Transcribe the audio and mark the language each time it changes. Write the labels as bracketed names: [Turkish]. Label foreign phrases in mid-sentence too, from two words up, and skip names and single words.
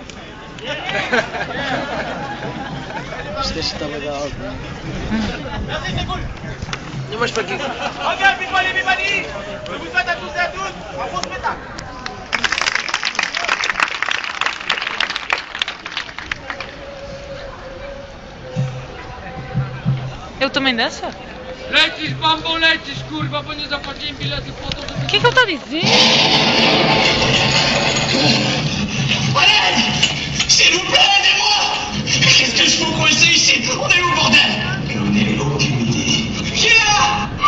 [Portuguese] Isto está legal. [French] Merci, c'est cool. [Portuguese] Não, mas para quê? [French] Ok, puis moi les Bibani, je vous souhaite à tous et à toutes un bon spectacle. [Portuguese] Eu também danço? [Polish] Lecisz, bambo, lecisz, kurwa, bo nie zapłaciłem biletu po to, żeby... [Portuguese] O que é que ele está a dizer? [French] S'il vous plaît, aidez-moi! Qu'est-ce que je fous coincé ici? On est où, bordel? On est aucune idée. Qui est là?